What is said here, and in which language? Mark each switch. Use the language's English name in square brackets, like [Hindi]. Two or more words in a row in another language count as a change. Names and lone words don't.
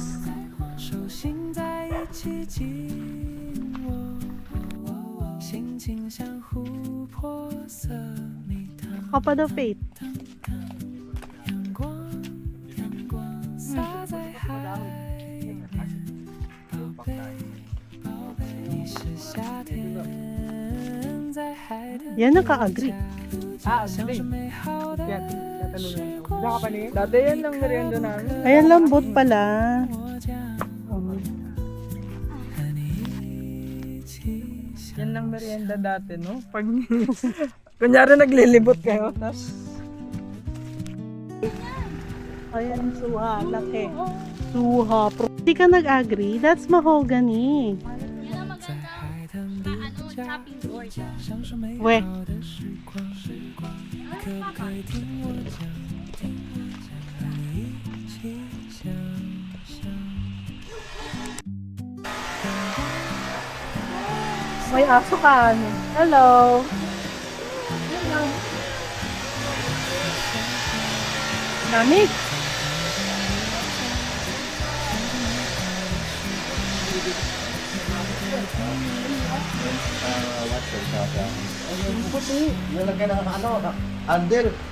[Chinese] 手心在一起紧握，心情像琥珀色蜜糖， [Filipino] Kapag of Faith. [Chinese] 阳光洒在海面，宝贝，你是夏天在海滩 [Filipino] Yan naka-agree. [Chinese] 享受美好的时光。 [Filipino] Dati yan lang merienda namin. Ayan, lambot pala. [Chinese] 我讲和你一起想 [Filipino] Yan lang merienda dati, no? Pag, kunyari naglilibot kayo, tas Ayan, suha. Laki. Suha. Hindi ka nag-agree? [English] That's mahogany. [Filipino] Yan ang [Chinese] 在 [Filipino] maganda. [Chinese] 海滩度 [English] Chopping board. [Chinese] 享受美好 [English] We. [Chinese] 的时光。可不可以听我讲，和你一起想象？ [Filipino] May aso ka, ano? Hello. Lamig. Nilagay na handle.